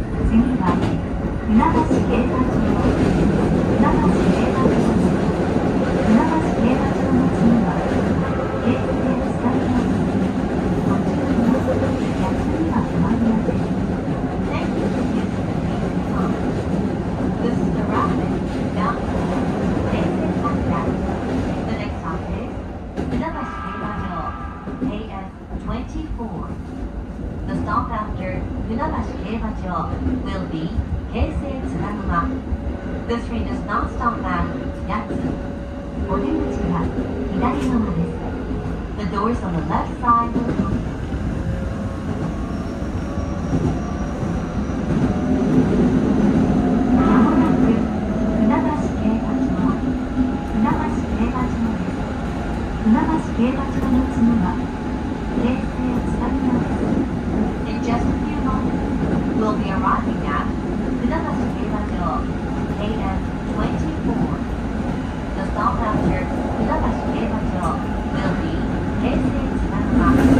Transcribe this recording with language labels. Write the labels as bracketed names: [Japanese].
[Japanese] 次は船橋競馬場、船橋競馬場です。船橋競馬場の次は京成津田沼です。途中の八つには止まりません。 [English] Thank you for using the Keisei line. This is the rapid bound for Keisei Sakura. The next stop is 船橋競馬場 AS24. The stop after 船橋競馬場 will be 京成津田沼. This train does not stop at 八つ. [Japanese] お出口は左側です。 [English] The doors on the left side will open. [Japanese] まもなく船橋競馬場、船橋競馬場です。船橋競馬場の次は京成津田沼です。 [English] In just a few moments, we'll be arriving at 船橋競馬場 AS24. The stop after 船橋競馬場 will be 京成津田沼.